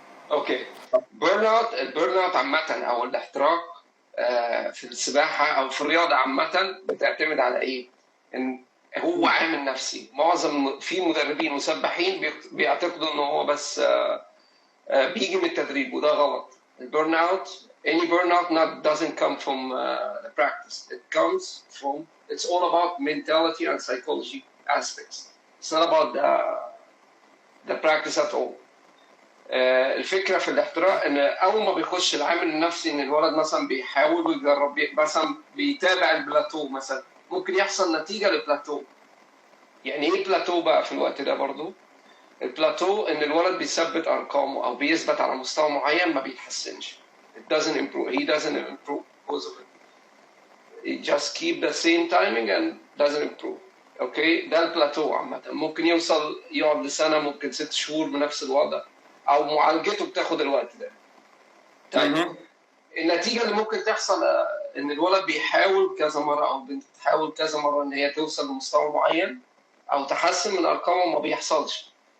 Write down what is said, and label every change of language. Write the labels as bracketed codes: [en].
[ar] اوكي، البيرن اوت عامه او الاحتراق في السباحه او في الرياضه عامه بتعتمد على ايه؟ ان هو عامل نفسي. معظم في مدربين وسباحين بيعتقدوا ان هو بس بيجي من التدريب، وده غلط. [en] البيرن اوت any burnout doesn't come from the practice. It comes from, it's all about mentality and psychology aspects. It's not about the practice at all. [ar] الفكرة في الاحتراق ان اول ما بيخش العامل النفسي ان الولد مثلا بيحاول ويجرب، مثلا بيتابع البلاتو، مثلا ممكن يحصل نتيجة للبلاتو. يعني ايه بلاتو بقى في الوقت ده؟ برضو البلاتو ان الولد بيثبت ارقامه او بيثبت على مستوى معين، ما بيتحسنش. [en] It doesn't improve. He doesn't improve because of it. He just keep the same timing and doesn't improve. [ar] Okay, ده البلاتو عامة. ممكن يقعد لسنة، ممكن 6 شهور بنفس الوضع، أو معالجته بتاخد الوقت ده. طيب النتيجة اللي ممكن تحصل إن الولد بيحاول كذا مرة أو بنت بتحاول كذا مرة إن هي توصل لمستوى معين أو تحسن من أرقامه، ما بيحصلش.